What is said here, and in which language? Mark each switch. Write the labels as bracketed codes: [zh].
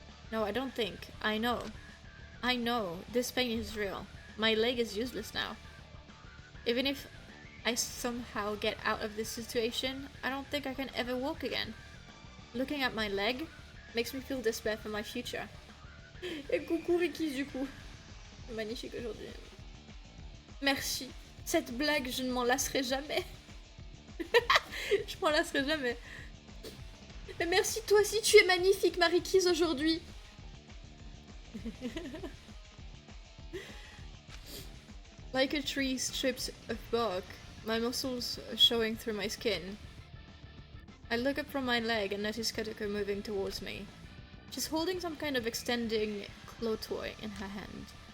[en] No, I don't think. I know. I know. This pain is real. My leg is useless now. Even if I somehow get out of this situation, I don't think I can ever walk again. Looking at my leg makes me feel despair for my future. [fr] Et coucou Ricky du coup. Magnifique aujourd'hui. Merci. Cette blague, je ne m'en lasserai jamais. Je m'en lasserai jamais. Mais merci, toi aussi, tu es magnifique, Marie-Kise, aujourd'hui. [en] Like a tree stripped of bark, my muscles are showing through my skin. I look up from my leg and notice Katoko moving towards me. She's holding some kind of extending claw toy in her hand.